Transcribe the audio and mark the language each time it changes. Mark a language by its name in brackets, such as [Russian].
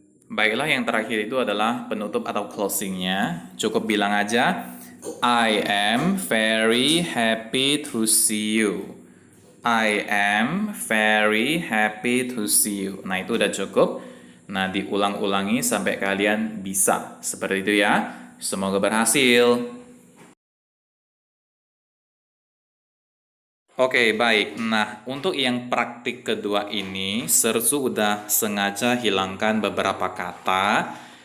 [Indonesian] Baiklah, yang terakhir itu adalah penutup atau closingnya. Cukup bilang aja, [English] I am very happy to see you. I am very happy to see you. [Indonesian] Nah, itu udah cukup. Nah, diulang-ulangi sampai kalian bisa. Seperti itu ya. Semoga berhasil. Oke, baik. Nah, untuk yang praktik kedua ini, Sersu udah sengaja hilangkan beberapa kata.